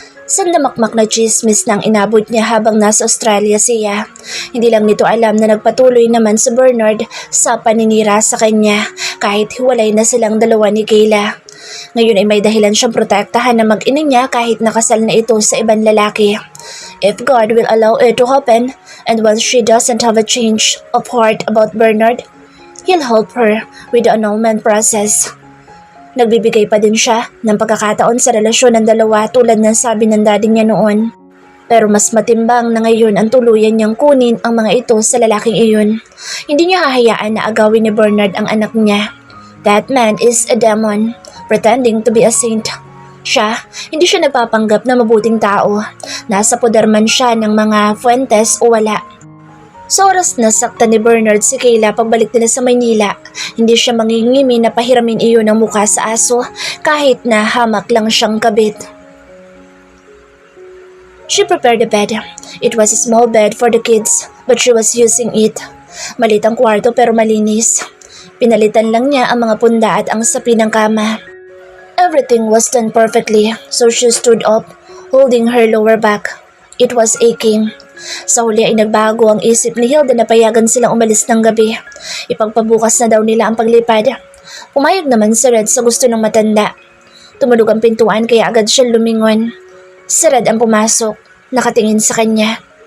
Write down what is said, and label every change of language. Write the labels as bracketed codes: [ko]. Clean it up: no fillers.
[tl] Sandamakmak na chismis nang inabot niya habang nasa Australia siya. Hindi lang nito alam na nagpatuloy naman si Bernard sa paninira sa kanya kahit hiwalay na silang dalawa ni Kayla. Ngayon ay may dahilan siyang protektahan na mag-ina niya kahit nakasal na ito sa ibang lalaki. [en] If God will allow it to happen, and once she doesn't have a change of heart about Bernard, He'll help her with the annulment process. [tl] Nagbibigay pa din siya ng pagkakataon sa relasyon ng dalawa tulad ng sabi ng daddy niya noon. Pero mas matimbang na ngayon ang tuluyan niyang kunin ang mga ito sa lalaking iyon. Hindi niya hahayaan na agawin ni Bernard ang anak niya. [en] That man is a demon, pretending to be a saint. [tl] Hindi siya nagpapanggap na mabuting tao. Nasa poder man siya ng mga Fuentes o wala. Sa oras na saktan ni Bernard si Kayla pagbalik nila sa Maynila, hindi siya mangingimi na pahiramin iyon ang mukha sa aso kahit na hamak lang siyang kabit. [en] She prepared the bed. It was a small bed for the kids, but she was using it. [tl] Malit ang kwarto pero malinis. Pinalitan lang niya ang mga punda at ang sapi ng kama. [en] Everything was done perfectly, so she stood up, holding her lower back. It was aching. [tl] Sa huli ay nagbago ang isip ni Hilda na payagan silang umalis ng gabi. Ipagpabukas na daw nila ang paglipad. Pumayag naman si Red sa gusto ng matanda. Tumulog ang pintuan kaya agad siya lumingon. Si Red ang pumasok, nakatingin sa kanya.